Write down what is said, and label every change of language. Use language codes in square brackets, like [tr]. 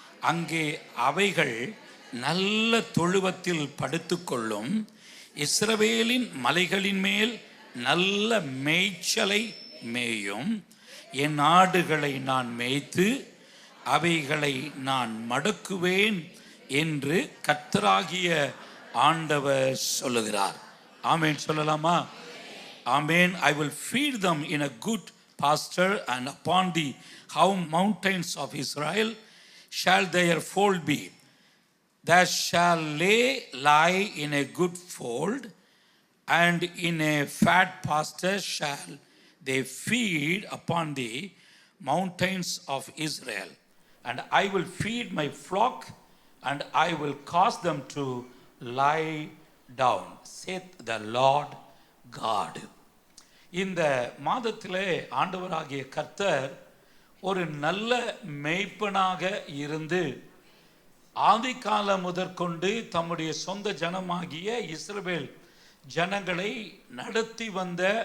[ta] அங்கே அவைகள் நல்ல தொழுவத்தில் படுத்துக்கொள்ளும், இஸ்ரவேலின் மலைகளின் மேல் நல்ல மேய்ச்சலை மேயும், என் ஆடுகளை நான் மேய்த்து அவைகளை நான் மடக்குவேன் என்று கர்த்தராகிய ஆண்டவர் சொல்லுகிறார். ஆமென் சொல்லலாமா? ஆமென். [en] I will feed them in a good pasture, and upon the high mountains of Israel shall their fold be. There shall they lie in a good fold, and in a fat pasture shall they feed upon the mountains of Israel. And I will feed my flock, and I will cause them to lie down, saith the Lord God. [ta] இந்த மாதத்திலே ஆண்டவராகிய கர்த்தர் ஒரு நல்ல மேய்ப்பனாக இருந்து ஆதி காலம் முதற்கொண்டு தம்முடைய சொந்த ஜனமாகிய இஸ்ரவேல் ஜனங்களை நடத்தி வந்த